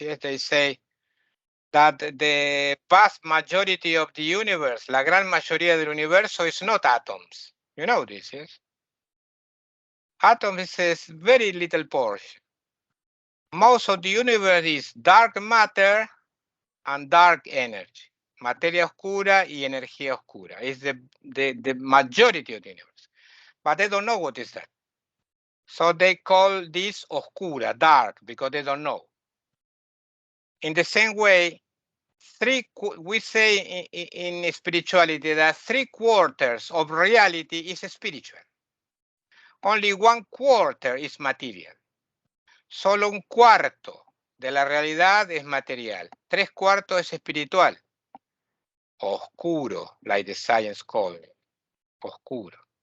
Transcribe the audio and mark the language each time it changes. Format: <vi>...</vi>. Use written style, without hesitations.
<en>Yes, they say that the vast majority of the universe,</en> <es>la gran mayoría del universo,</es> <en>is not atoms. You know this, yes? Atoms is a very little portion. Most of the universe is dark matter and dark energy.</en> <es>Materia oscura y energía oscura.</es> <en>It's the majority of the universe. But they don't know what is that. So they call this oscura, dark, because they don't know. In the same way, we say in spirituality that 3/4 of reality is spiritual. Only 1/4 is material.</en> <es>Solo un cuarto de la realidad es material. 3/4 es espiritual.</es> <en>Oscuro, like the science call it. Oscuro.</en>